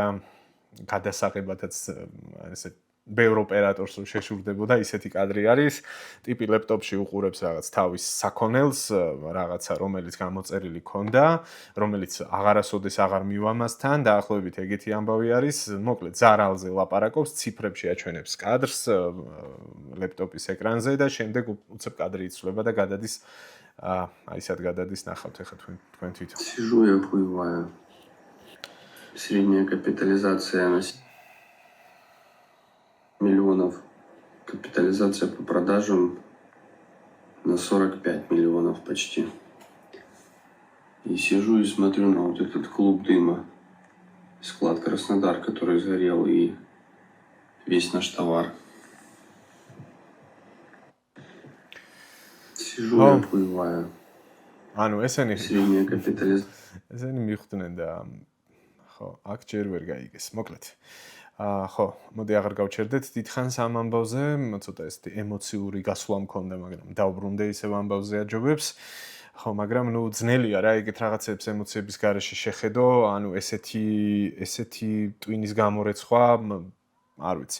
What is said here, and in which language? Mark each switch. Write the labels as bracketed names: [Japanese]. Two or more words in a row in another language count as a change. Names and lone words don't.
[Georgian] გადასაღებადაც ესე ბევრ ოპერატორს შეშურდებოდა ისეთი კადრი არის ტიპი ლეპტოპში უყურებს რაღაც თავის საქონელს რაღაცა რომელიც გამოწერილი ქონდა რომელიც აღარასოდეს აღარ მივამასთან დაახლოებით ეგეთი ამბავი არის მოკლედ ზარალზე ლაპარაკობს ციფრებში აჩვენებს კადრს ლეპტოპის ეკრანზე და შემდეგ უცებ კადრი იცვლება და გადადის აი სად გადადის ნახავთ ახლა თქვენ თვითონ [Russian] Сижу я охуеваю. Средняя капитализация на миллионов. Капитализация по продажам на 45 миллионов почти. И сижу и смотрю на вот этот клуб дыма. Склад Краснодар, который сгорел, и весь наш товар. Сижу и охуеваю. [Georgian] ანუ ესენი [Russian] Средняя капитализация. [Georgian] ესენი მიხვდნენ და ხო, აქ ჯერ ვერ გაიგეს. მოკლედ. ხო, მოდი აღარ გავჩერდეთ დიდხანს ამ ამბავზე, ცოტა ესეთი ემოციური გასვლა მქონდა, მაგრამ დავბრუნდე ისევ ამბავზე აჯობებს. ხო, მაგრამ ნუ ძნელია რა, ეგეთ რაღაცებს ემოციების გარეშე შეხედო, ანუ ესეთი ტვინის გამორეცხვა, არ ვიცი.